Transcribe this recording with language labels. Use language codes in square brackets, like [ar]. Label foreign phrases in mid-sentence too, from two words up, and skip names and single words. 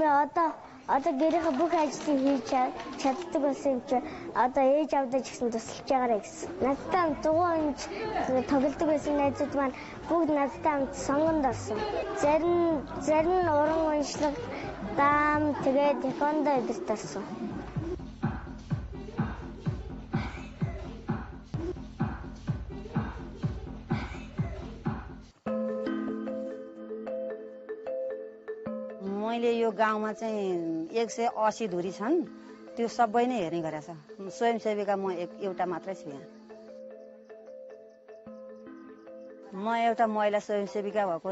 [mn] Эмээ Одоо гэрийнхээ бүх ажлыг хийж чаддаг болсон юм чи одоо ээж авдаа ч гэсэн тусалж байгаарэ гэсэн. Надтай хамт 100% тоглодог байсан найзууд маань бүгд надтай хамт сонгонд орсон. Зарим нь уран уншлаг, даам, тэгээд тэквондо эдэрт орсон. [ne] मैले यो गाउँमा चाहिँ 180 धुरी छन् त्यो सबै नै हेर्ने गरेछ स्वयंसेविका म एउटा मात्रै छु यहाँ म एउटा महिला स्वयंसेविका भएको